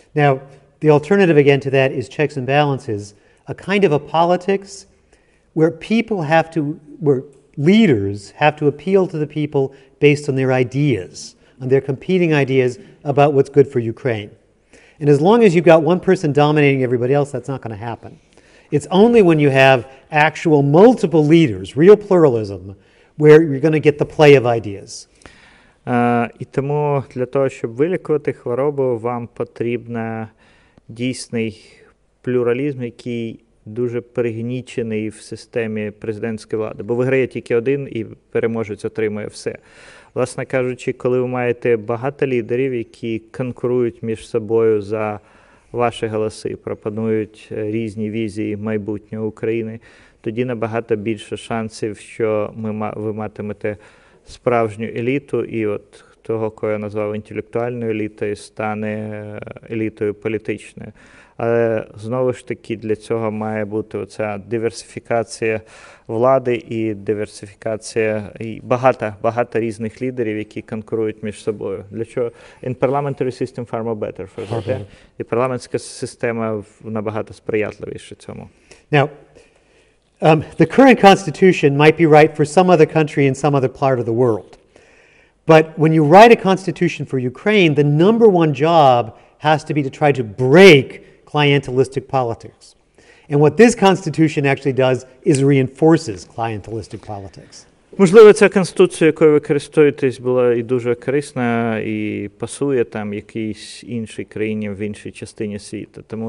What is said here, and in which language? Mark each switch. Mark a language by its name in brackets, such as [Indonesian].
[English] Now, the alternative again to that is checks and balances, a kind of a politics where where leaders have to appeal to the people based on their ideas, on their competing ideas about what's good for Ukraine. And as long as you've got one person dominating everybody else, that's not going to happen. It's only when you have actual multiple leaders, real pluralism, where you're going to get the play of ideas. [Ukrainian] І тому для того, щоб вилікувати хворобу, вам потрібен дійсний плюралізм, який дуже пригнічений в системі президентської влади. Бо виграє тільки один і переможець отримує все. Власне кажучи, коли ви маєте багато лідерів, які конкурують між собою за ваші голоси, пропонують різні візії майбутнього України, тоді набагато більше шансів, що ви матимете справжню еліту, і от того, кого я назвав інтелектуальною елітою, стане елітою політичною. Але знову ж таки для цього має бути оця диверсифікація влади і диверсифікація, і багато різних лідерів, які конкурують між собою. Для чого? [English] In parliamentary system far more better for that. [Ukrainian] І парламентська система набагато сприятливіша цьому. [English] Now, the current constitution might be right for some other country in some other part of the world. But when you write a constitution for Ukraine, the number one job has to be to try to break clientelistic politics. And what this constitution actually does is reinforces clientelistic politics. [Ukrainian] Можливо, ця конституція, якою ви користуєтесь, була і дуже корисна, і пасує там якійсь іншій країні в іншій частині світу.